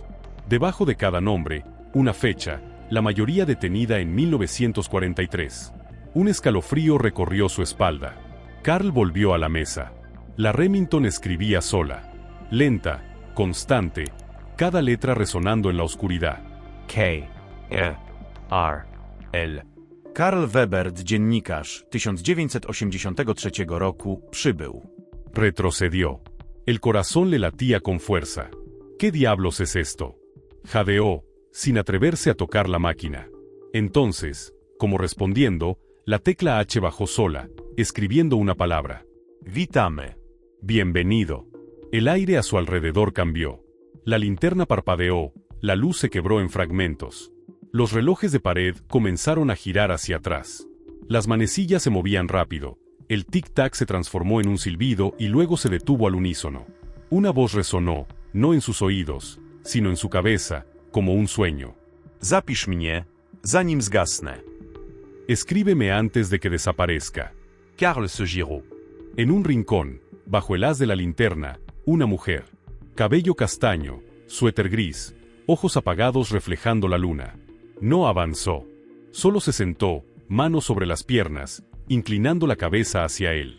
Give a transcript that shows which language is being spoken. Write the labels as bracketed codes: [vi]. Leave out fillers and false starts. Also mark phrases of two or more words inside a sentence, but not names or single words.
[es] Debajo de cada nombre, una fecha, la mayoría detenida en 1943. Un escalofrío recorrió su espalda. Carl volvió a la mesa. La Remington escribía sola. Lenta, constante, cada letra resonando en la oscuridad. K-E-R-L. [pl] Karl Weber, dziennikarz, 1983 roku, przybył. [es] Retrocedió. El corazón le latía con fuerza. ¿Qué diablos es esto? Jadeó, sin atreverse a tocar la máquina. Entonces, como respondiendo, la tecla H bajó sola, escribiendo una palabra. [pl] Witamy. [es] Bienvenido. El aire a su alrededor cambió. La linterna parpadeó, la luz se quebró en fragmentos. Los relojes de pared comenzaron a girar hacia atrás. Las manecillas se movían rápido. El tic-tac se transformó en un silbido y luego se detuvo al unísono. Una voz resonó, no en sus oídos, sino en su cabeza, como un sueño. [pl] Zapisz mnie, zanim zgasnę. [es] Escríbeme antes de que desaparezca. Karl se giró. En un rincón, bajo el haz de la linterna, una mujer. Cabello castaño, suéter gris, ojos apagados reflejando la luna. No avanzó. Solo se sentó, manos sobre las piernas, inclinando la cabeza hacia él.